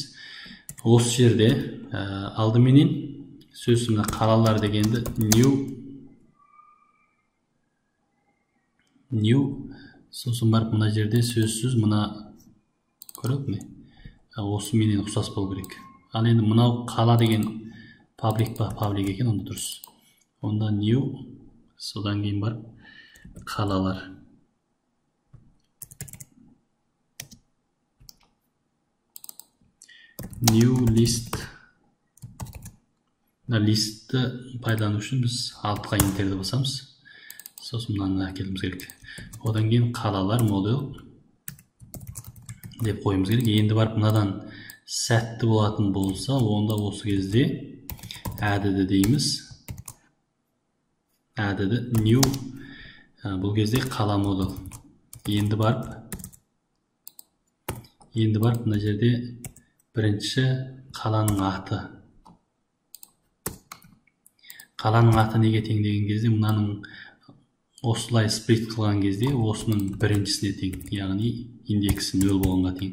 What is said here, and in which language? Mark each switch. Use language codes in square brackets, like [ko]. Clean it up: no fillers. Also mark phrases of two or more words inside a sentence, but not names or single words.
[kk] Осы жерде алдыменен сөз мына қалалар дегенді new, сосын барып мына жерде сөзсіз мына көріп ме? Осы менен ұқсас болу керек. Ал енді мынау қала деген паблик екен, онда дұрыс. Онда new, содан кейін барып қалалар. [en] New list. [kk] Листті пайдалану үшін біз алтқа интерді басамыз. Сосын мынаны әкеліміз керек. Одан кейін қалалар модуль деп қойымыз керек. Енді барып мынадан сәтті болатын болса, онда осы кезде added дейміз. [en] Added new, [kk] бұл кезде қала модуль. Енді барып мына жерде бірінші қаланың аты. Қаланың аты неге тең деген кезде, мынаның осылай сприт қылған кезде осының біріншісіне тең, яғни индексі 0 болғанға тең.